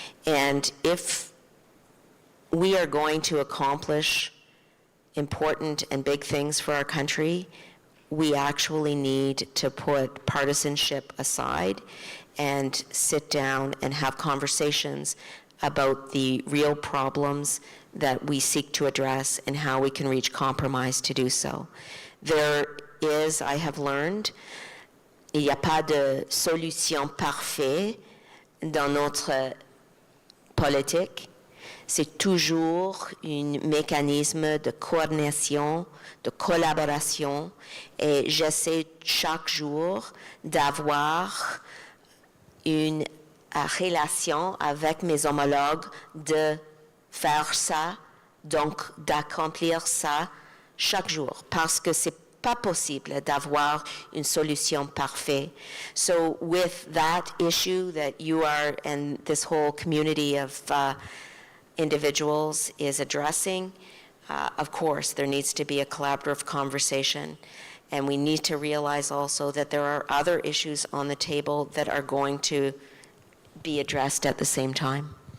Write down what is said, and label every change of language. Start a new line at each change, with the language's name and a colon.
English: And if we are going to accomplish important and big things for our country, we actually need to put partisanship aside and sit down and have conversations about the real problems that we seek to address and how we can reach compromise to do so. There is, I have learned,
French: il n'y a pas de solution parfaite dans notre politique. C'est toujours un mécanisme de coordination, de collaboration, et j'essaie chaque jour d'avoir une relation avec mes homologues, de faire ça, donc d'accomplir ça chaque jour, parce que c'est pas possible d'avoir une solution parfaite.
English: So with that issue that you are, and this whole community of individuals is addressing, of course, there needs to be a collaborative conversation. And we need to realize also that there are other issues on the table that are going to be addressed at the same time.